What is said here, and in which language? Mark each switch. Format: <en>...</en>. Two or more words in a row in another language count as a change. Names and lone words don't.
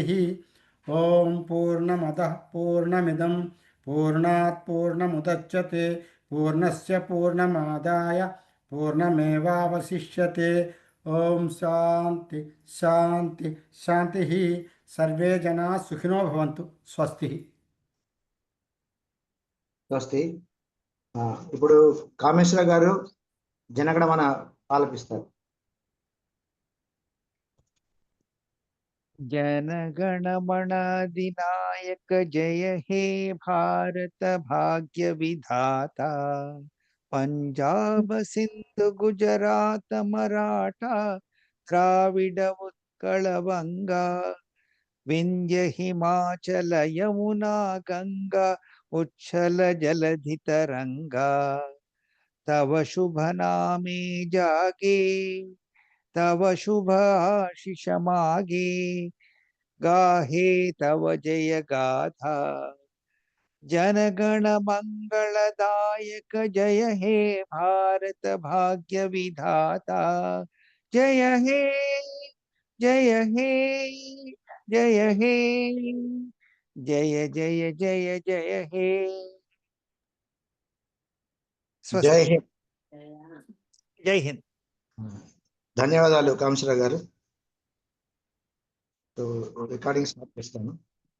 <sa>ఓం పూర్ణమదః పూర్ణమిదం పూర్ణాత్ పూర్ణముదచ్యతే పూర్ణస్య పూర్ణమాదాయ పూర్ణమేవావశిష్యతే. ఓం శాంతి శాంతి శాంతి. సర్వే జనా సుఖినో భవంతు. స్వస్తి. స్వస్తి.</sa> <te>ఇప్పుడు కామేశ్వర గారు జనగణమన ఆలపిస్తారు.</te> <bn>জনগণমন অধিনায়ক জয় হে ভারত ভাগ্য বিধাতা. পঞ্জাব সিন্ধু গুজরাট মরাঠা দ্রাবিড় উৎকল বঙ্গ বিন্ধ্য হিমাচল যমুনা গঙ্গা উচ্ছল জলধি তরঙ্গ. তব শুভ নামে জাগে তব শুভ আশিস মাগে গাহে তব জয় গাথা. জনগণ মঙ্গলদায়ক জয় হে ভারত ভাগ্য বিধাতা. জয় হে জয় হে জয় হে জয় জয় জয় জয় হে.</bn> <hi>जय हिंद. जय हिंद.</hi> <te>ధన్యవాదాలు కామేశ్వర గారు.</te> <en>recording start</en> <te>చేస్తాను.</te>